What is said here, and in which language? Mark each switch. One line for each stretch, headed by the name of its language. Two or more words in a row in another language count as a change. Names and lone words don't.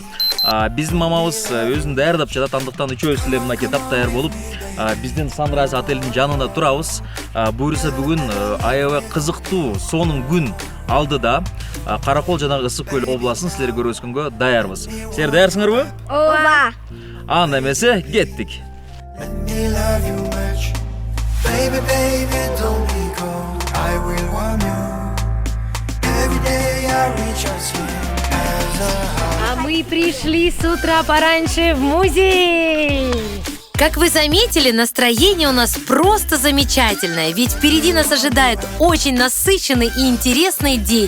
Kyrgyz: Биздин мамабыз өзүн даярдап жатат. Андыктан үчөөбүз эле мынакей таптаяр болуп, биздин Санрайз отелинин жанында турабыз. Буйруса бүгүн аябай кызыктуу сонун күн алдыда. Каракол жана Иссык-Көл областын силерге көргөзгөнгө даярбыз. Силер даярсыңарбы? Ооба. Анда эмесе кеттик.
Russian: А мы пришли с утра пораньше в музей! Как вы заметили, настроение у нас просто замечательное, ведь впереди нас ожидает очень насыщенный и интересный день.